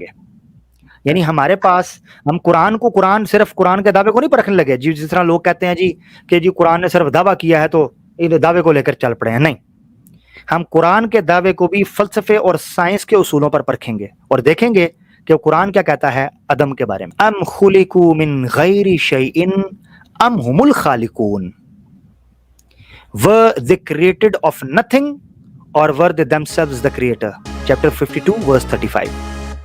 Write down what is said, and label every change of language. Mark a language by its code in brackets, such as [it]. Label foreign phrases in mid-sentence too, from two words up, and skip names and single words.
[ur] یعنی ہمارے پاس ہم قرآن صرف قرآن کے دعوے کو نہیں پرکھنے لگے جس طرح لوگ کہتے ہیں جی کہ جی قرآن نے صرف دعویٰ کیا ہے تو دعوے کو لے کر چل پڑے ہیں. نہیں, ہم قرآن کے دعوے کو بھی فلسفے اور سائنس کے اصولوں پر پرکھیں گے اور دیکھیں گے کہ قرآن کیا کہتا ہے عدم کے بارے میں. [ar] ام خلقوا من غیر شیء ام هم الخالقون, [en] were they created of nothing or were they themselves the creator? Chapter 52 verse 35.